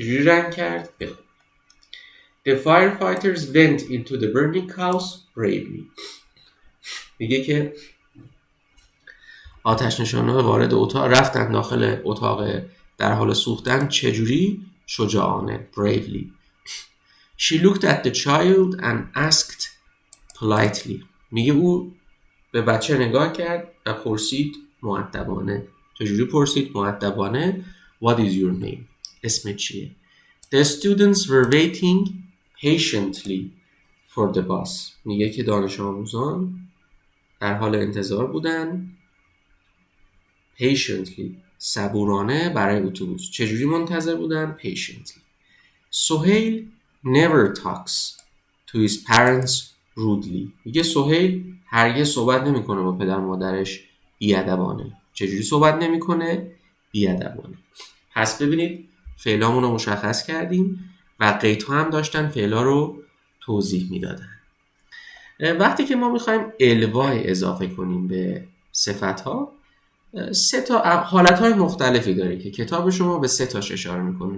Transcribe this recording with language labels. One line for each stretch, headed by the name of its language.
Persian: چجوری رنگ کرد؟ به خوبی.
English: the firefighters went into the burning house bravely،
Persian: میگه که آتش نشان‌ها وارد اتاق رفتن داخل اتاق در حال سوختن چجوری؟ شجاعانه. bravely.
English: she looked at the child and asked politely،
Persian: میگه او به بچه نگاه کرد و پرسید مؤدبانه. چجوری پرسید؟ مؤدبانه.
English: what is your name،
Persian: اسم چیه؟
English: the students were waiting patiently for the bus،
Persian: میگه که دانش آموزان در حال انتظار بودن. patiently صبورانه برای اتوبوس. چجوری منتظر بودن؟ patiently.
English: Soheil never talks to his parents rudely.
Persian: میگه سهیل هرگز صحبت نمیکنه با پدر مادرش بی‌ادبانه. چجوری صحبت نمیکنه؟ بی‌ادبانه. پس ببینید فعلامون رو مشخص کردیم و قیدها هم داشتن فعلا رو توضیح میدادن. وقتی که ما میخوایم الوای اضافه کنیم به صفت‌ها، 3 تا حالت‌های مختلفی داره که کتاب شما به 3 تاش اشاره میکنه.